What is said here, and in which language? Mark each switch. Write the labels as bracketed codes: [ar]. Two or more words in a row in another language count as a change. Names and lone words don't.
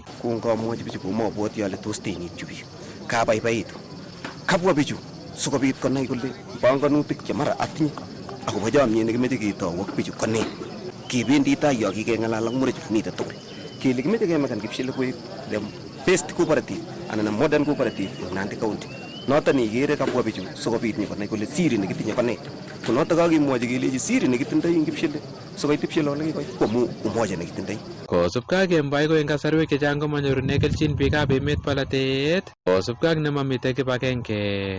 [kln] Kongamwochi bichu komabwoti ale tos tenyityu biik. Kabaibaitu. Kabwa bichu sikobit konai kole panganutik che mara atinye akobo chomyet nekimeche ketou ak bichu konee. Kibendi tai yo kikeng'alal ak murechu mitei tugul. Kele kimeche kemekan Kipshili koek [en] the best cooperative anan a modern cooperative in Nandi County. [kln] Noton ikere kabwa bichu sikobit nyikonai kole siri nekitinye konee. Ko noton kakimwochi kelechi siri nekitindoi ing Kipshili sikoit Kipshili ole kikoit ko amu umoja nekitindoi. Kosubkei ak Kemboi ko eng kasarwek chechang komanyorune kelchin biikab emet polatet kosubkei ak nemamite kibagenge.